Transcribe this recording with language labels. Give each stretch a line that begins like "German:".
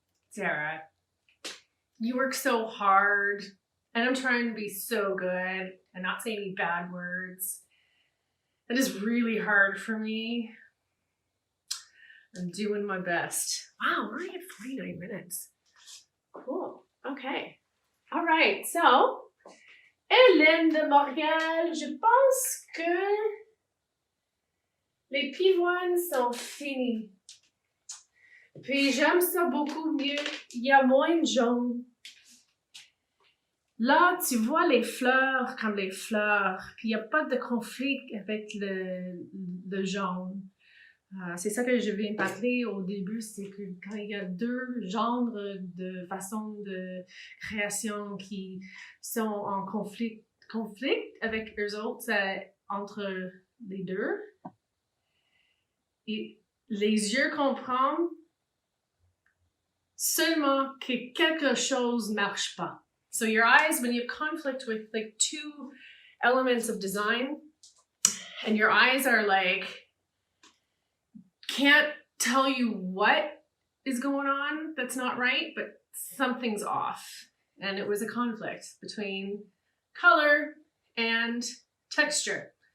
English: Sarah, you work so hard, and I'm trying to be so good and not say any bad words. That is really hard for me. I'm doing my best. Wow, we're already at 49 minutes. Cool. Okay. All right.
French: So, Hélène de Montréal, je pense que les pivoines sont finis. Puis j'aime ça beaucoup mieux. Il y a moins de jaune. Là, tu vois les fleurs comme les fleurs, puis il n'y a pas de conflit avec le jaune. C'est ça que je viens de parler au début, c'est que quand il y a deux genres de façons de création qui sont en conflit avec eux autres, entre les deux, et les yeux comprennent seulement que quelque chose marche pas.
English: So your eyes, when you have conflict with like two elements of design, and your eyes are like, can't tell you what is going on that's not right, but something's off. And it was a conflict between color and texture.